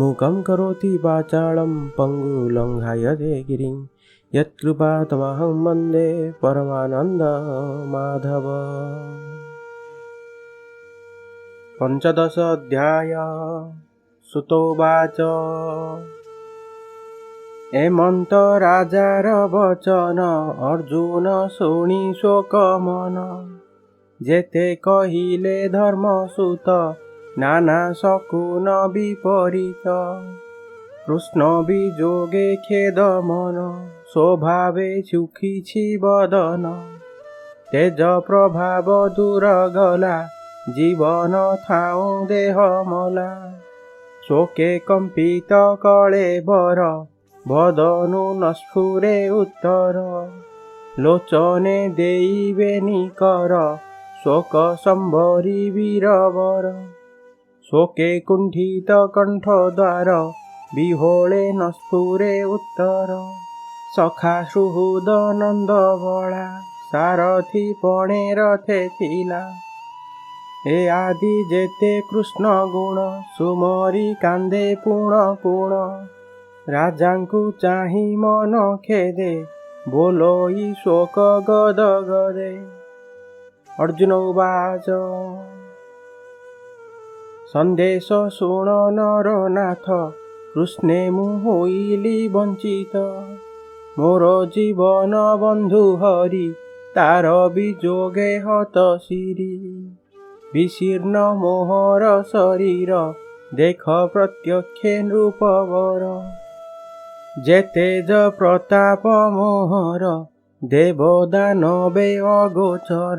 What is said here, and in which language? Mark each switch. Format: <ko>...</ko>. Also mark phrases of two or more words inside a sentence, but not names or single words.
<sa>मूकं करोति वाचालं पङ्गुलङ्घायते गिरिं यत्कृपातमहं वन्दे परमानन्दमाधव।</sa> <or>ପଞ୍ଚଦଶ ଅଧ୍ୟାୟ। ସୁତୋବାଚ ଏମନ୍ତ ରାଜାର ବଚନ ଅର୍ଜୁନ ଶୁଣି ଶୋକମନ। ଜେତେ କହିଲେ ଧର୍ମସୁତ ନାନା ଶକୁନ ବିପରୀତ। କୃଷ୍ଣ ବିଜୋଗେ ଖେଦ ମନ ସ୍ୱଭାବେ ସୁଖୀ ବଦନ। ତେଜ ପ୍ରଭାବ ଦୂର ଗଲା ଜୀବନ ଥାଉ ଦେହ ମଲା। ଶୋକେ କମ୍ପିତ କଲେ ବର ବଦନୁ ନ ସ୍ଫୁରେ ଉତ୍ତର। ଲୋଚନେ ଦେଇବେନି କର ଶୋକ ସମ୍ବରି ବୀରବର। ଶୋକେ କୁଣ୍ଠିତ କଣ୍ଠ ଦ୍ୱାର ବିହୋଲେ ନ ସ୍ଫୁରେ ଉତ୍ତର। ସଖା ସୁହୃଦ ନନ୍ଦ ବଲା ସାରଥୀ ପଣେ ରଥେ ଥିଲା। ଏ ଆଦି ଜେତେ କୃଷ୍ଣ ଗୁଣ ସୁମରି କାନ୍ଦେ ପୁଣ ପୁଣ। ରାଜାଙ୍କୁ ଚାହି ମନ ଖେଦେ ବୋଲଇ ଶୋକ ଗଦ ଗଦେ।</or> <sa>अर्जुन उवाच</sa> <or>ସନ୍ଦେଶ ଶୁଣ ନରନାଥ କୃଷ୍ଣେ ମୁ ହୋଇଲି ବଞ୍ଚିତ। ମୋର ଜୀବନ ବନ୍ଧୁ ହରି ତାର ବିଜୋଗେ ହତ ଶିରୀ। ବିଶୀର୍ଣ୍ଣ ମୋହର ଶରୀର ଦେଖ ପ୍ରତ୍ୟକ୍ଷେ ନୃପବର। ଜେ ତେଜ ପ୍ରତାପ ମୋହର ଦେବ ଦାନବେ ଅଗୋଚର।</or>